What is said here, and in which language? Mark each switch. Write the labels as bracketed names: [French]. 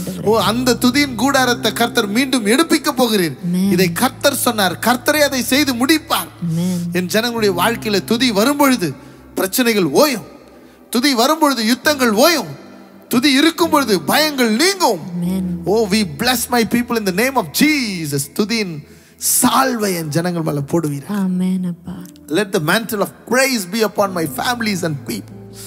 [Tamil] ஓ அந்த துதியின் கூடாரத்தை கர்த்தர் மீண்டும் எடுப்பிக்க போகிறீர். இதை கர்த்தர் சொன்னார், கர்த்தரே அதை செய்து முடிப்பார். என் ஜனங்களுடைய வாழ்க்கையில துதி வரும்பொழுது பிரச்சனைகள் ஓயும், துதி வரும்பொழுது யுத்தங்கள் ஓயும், துதி இருக்கும் பொழுது பயங்கள் நீங்கும். [English] Oh we bless my people in the name of Jesus. [Tamil] துதியின் சால்வை என் ஜனங்கள் மேல போடுவீர். ஆமென் அப்பா. [English] Let the mantle of praise be upon my families and people.